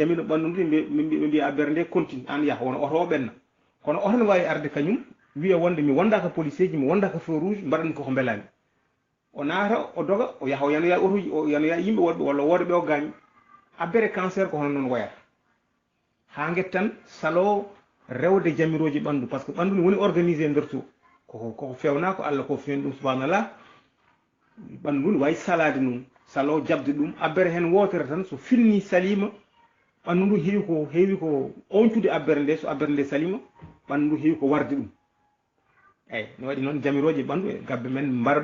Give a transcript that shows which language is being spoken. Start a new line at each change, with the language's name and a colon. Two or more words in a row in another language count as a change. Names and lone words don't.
Fula: jamino ɓanndu ndu ɓe mbiya abbere nde continue an yaha wona oto o ɓenna kono oto ne wawi arde kañum wiya wonde mi wondaka policier ji mi wondaka
French: feu rouge
Fula: mbaɗanmi koko belami o naata o doga o yaha o yanoya otoji o yanoya yimɓe woɗɓe walla woode ɓe o gaañi abbere cancer ko hono noon wayata ha guettan salo rewde jamiroji ɓanndu
French: par ce que
Fula: ɓanndu ne woni organisé e nder to koko fewna ko Allah ko fewn ɗum subhanallah ɓanndu ndu ne wawi salade noon salo jabde ɗum abbere hen wotere tan so finni salima ɓanndu ndu heewi ko oncude abbere nde so abbere nde salima ɓanndu ndu heewi ko warde ɗum eyyi ne waɗi noon jamiroje ɓanndu e gabbe men mbara